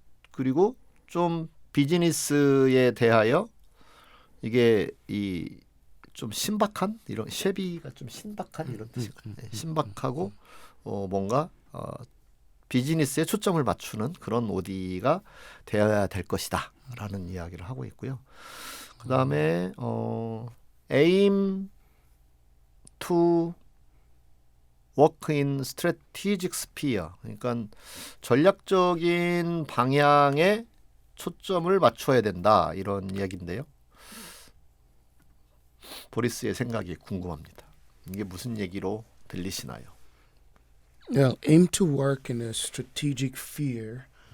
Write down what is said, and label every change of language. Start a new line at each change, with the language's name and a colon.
Korean: 그리고 좀 비즈니스에 대하여 이게 이 좀 신박한 이런 쉐비가 좀 신박한 이런 뜻이거든요. 신박하고 뭔가 비즈니스에 초점을 맞추는 그런 OD가 되어야 될 것이다라는 이야기를 하고 있고요. 그다음에
English: aim to work in strategic sphere.
Korean: 그러니까 전략적인 방향에 초점을 맞춰야 된다 이런 이야기인데요. 보리스의 생각이 궁금합니다. 이게 무슨 얘기로 들리시나요?
English: Well, aim to work in a strategic sphere.